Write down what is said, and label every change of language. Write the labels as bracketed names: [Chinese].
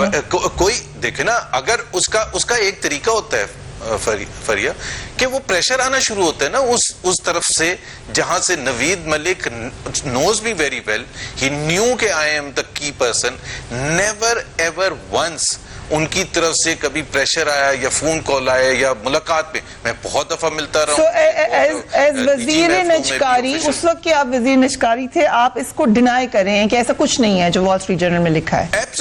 [Urdu] کوئی دیکھے نا، اگر اس کا ایک طریقہ ہوتا ہے فریہ کہ وہ پریشر آنا شروع ہوتا ہے نا اس طرف سے جہاں سے نوید ملک [English] knows me very well. He knew کہ I am the key person. Never ever once [Urdu] ان کی طرف سے کبھی پریشر آیا یا فون کال آیا یا ملاقات پہ میں بہت دفعہ ملتا رہا ہوں. ایز وزیر نجکاری، اس وقت کہ آپ وزیر نجکاری تھے، آپ اس کو ڈینائی کر رہے ہیں کہ ایسا کچھ نہیں ہے جو وال اسٹریٹ جرنل میں لکھا ہے؟